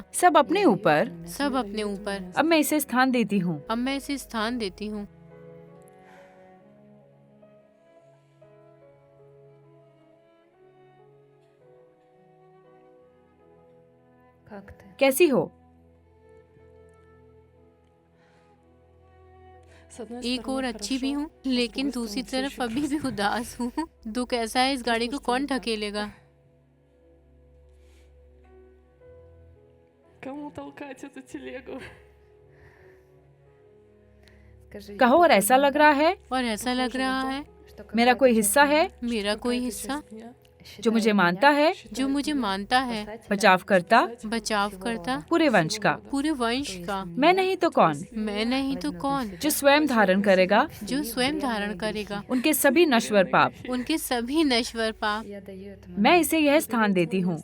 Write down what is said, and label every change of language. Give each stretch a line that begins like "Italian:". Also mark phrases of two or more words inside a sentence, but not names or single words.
Hindi: सब अपने ऊपर। सब अपने ऊपर। अब मैं इसे स्थान देती हूँ। अब मैं इसे स्थान देती हूँ।
Russian: Как ты?
Hindi: कैसी हो?
Russian: С одной
Hindi: एक
Russian: стороны,
Hindi: और अच्छी भी
Russian: хорошо,
Hindi: हूँ,
Russian: с
Hindi: लेकिन
Russian: другой
Hindi: दूसरी
Russian: стороны, всё
Hindi: तरफ
Russian: ещё
Hindi: अभी भी
Russian: ужасно.
Hindi: उदास हूँ। दुख ऐसा है, इस गाड़ी को कौन ढकेलेगा?
Russian: Кому толкать эту телегу? Скажи,
Hindi: कहो, और ऐसा लग रहा है और ऐसा लग रहा है
Russian: что
Hindi: मेरा
Russian: какая-то
Hindi: कोई
Russian: часть
Hindi: हिस्सा है मेरा कोई
Russian: Какая-то
Hindi: हिस्सा
Russian: часть меня
Hindi: जो मुझे मानता है, जो मुझे मानता है, बचाव करता बचाव करता पूरे वंश का। पूरे वंश का। मैं नहीं तो कौन? मैं नहीं तो कौन? जो स्वयं धारण करेगा जो स्वयं धारण करेगा उनके सभी नश्वर पाप। उनके सभी नश्वर पाप। मैं इसे यह स्थान देती हूँ।